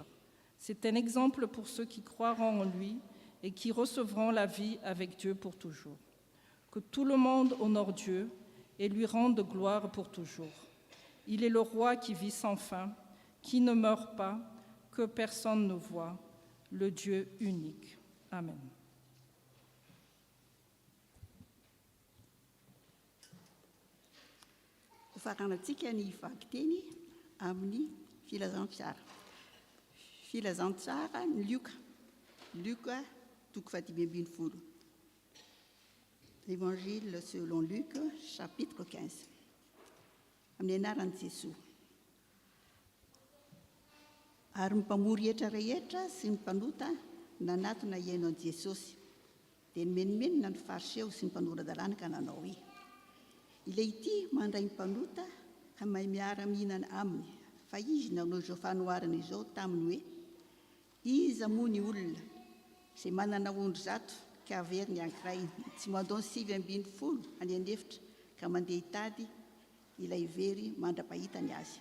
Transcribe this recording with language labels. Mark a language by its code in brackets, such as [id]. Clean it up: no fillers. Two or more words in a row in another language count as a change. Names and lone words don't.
[fr] C'est un exemple pour ceux qui croiront en lui et qui recevront la vie avec Dieu pour toujours. Que tout le monde honore Dieu et lui rende gloire pour toujours. Il est le roi qui vit sans fin, qui ne meurt pas, que personne ne voit, le Dieu unique. Amen. [mg] Faranantsika ny vaky-teny amin'ny filazantsara. Filazantsara ny Luc, toko 5:12. [fr] Évangile selon Luc, chapitre 15. [mg] Amin'ny anaran'i Jesosy. Ary ny mpamory etra rehetra sy ny mpanota nanatona iaino an'i Jesosy. Dia nimenomenona ny fariseo sy ny mpanoran-dalàna ka nanao hoe, ilay ity mandray ny mpanota ka mahay miara-mihinana aminy, fa izy nanao izao fanoharana izao taminy hoe, iza moa ny olona izay manana ondry 100 ka averiny ankiray, tsy mandao 720 any anefitra ka mandeha hitady ilay very mandra-pahitany azy.